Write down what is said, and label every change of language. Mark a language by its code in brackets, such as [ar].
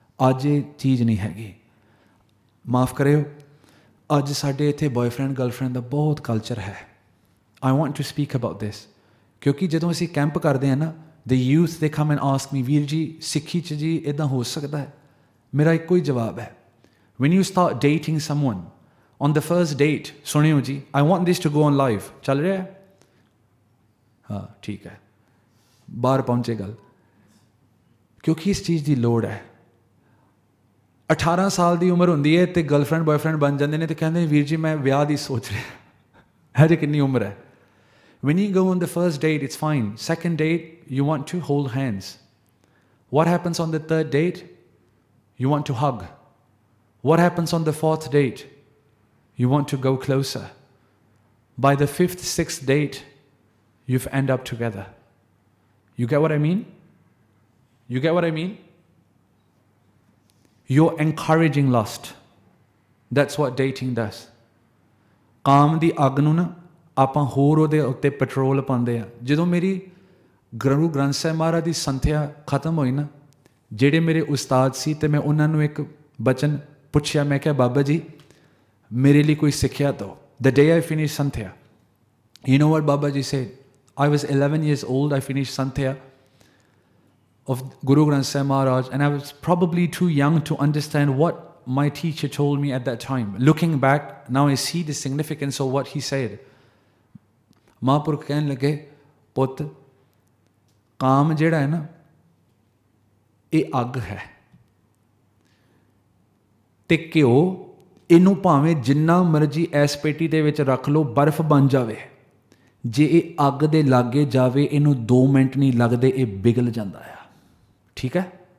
[pa] ਅੱਜ ਇਹ ਚੀਜ਼ ਨਹੀਂ ਹੈਗੀ, ਮਾਫ਼ ਕਰਿਓ। ਅੱਜ ਸਾਡੇ ਇੱਥੇ ਬॉयਫ੍ਰੈਂਡ ਗਰਲਫ੍ਰੈਂਡ ਦਾ ਬਹੁਤ ਕਲਚਰ ਹੈ। [en] I want to speak about this, [pa] ਕਿਉਂਕਿ ਜਦੋਂ ਅਸੀਂ ਕੈਂਪ ਕਰਦੇ ਹਾਂ ਨਾ, [en] the youth they come and ask me, [pa] ਵੀਰ ਜੀ ਸਿੱਖੀ 'ਚ ਜੀ ਇੱਦਾਂ ਹੋ ਸਕਦਾ ਹੈ? ਮੇਰਾ ਇੱਕੋ ਹੀ ਜਵਾਬ ਹੈ, [en] when you start dating someone, on the first date, [pa] ਸੁਣਿਓ ਜੀ, [en] I want this to go on live, [pa] ਚੱਲ ਰਿਹਾ ਹੈ? ਹਾਂ ਠੀਕ ਹੈ, ਬਾਹਰ ਪਹੁੰਚੇ ਗੱਲ, ਕਿਉਂਕਿ ਇਸ ਚੀਜ਼ ਦੀ ਲੋੜ ਹੈ। 18 ਸਾਲ ਦੀ ਉਮਰ ਹੁੰਦੀ ਹੈ ਤੇ ਗਰਲਫ੍ਰੈਂਡ ਬॉयਫ੍ਰੈਂਡ ਬਣ ਜਾਂਦੇ ਨੇ ਤੇ ਕਹਿੰਦੇ ਵੀਰ ਜੀ ਮੈਂ ਵਿਆਹ ਦੀ ਸੋਚ ਰਿਹਾ। हजे कितनी उम्र है? [en] When you go on the first date, it's fine. Second date, you want to hold hands. What happens on the third date? You want to hug. What happens on the fourth date? You want to go closer. By the fifth, sixth date, you've end up together. You get what I mean? You get what I mean? You're encouraging lust. That's what dating does. [pa] ਕਾਮ ਦੀ ਅੱਗ ਨੂੰ ਨਾ ਆਪਾਂ ਹੋਰ ਉਹਦੇ ਉੱਤੇ petrol ਪਾਉਂਦੇ ਆ. ਜਦੋਂ ਮੇਰੀ ਗੁਰੂ ਗ੍ਰੰਥ ਸਾਹਿਬ ਮਹਾਰਾਜ ਦੀ ਸੰਥਿਆ ਖਤਮ ਹੋਈ ਨਾ, ਜਿਹੜੇ ਮੇਰੇ ਉਸਤਾਦ ਸੀ ਤੇ ਮੈਂ ਉਹਨਾਂ ਨੂੰ ਇੱਕ ਬਚਨ ਪੁੱਛਿਆ. ਮੈਂ ਕਿਹਾ ਬਾਬਾ ਜੀ ਮੇਰੇ ਲਈ ਕੋਈ ਸਿੱਖਿਆ ਦਿਓ. [en] The day I finished santhya, you know what Baba Ji said? I was 11 years old. I finished santhya of Guru Granth Sahib Maharaj, and I was probably too young to understand what my teacher told me at that time. Looking back, now I see the significance of what he said. [pa] Mahaprabhu ਕਹਿਣ ਲੱਗੇ, ਪੁੱਤ ਕਾਮ ਜਿਹੜਾ ਹੈ ਨਾ ਇਹ ਅੱਗ ਹੈ ਤੇ ਘਿਓ ਇਹਨੂੰ ਭਾਵੇਂ ਜਿੰਨਾ ਮਰਜ਼ੀ ਐਸ ਪੇਟੀ ਦੇ ਵਿੱਚ ਰੱਖ ਲਓ, ਬਰਫ਼ ਬਣ ਜਾਵੇ, ਜੇ ਇਹ ਅੱਗ ਦੇ ਲਾਗੇ ਜਾਵੇ ਇਹਨੂੰ 2 ਮਿੰਟ ਨਹੀਂ ਲੱਗਦੇ, ਇਹ ਪਿਘਲ ਜਾਂਦਾ ਆ. ਠੀਕ ਹੈ?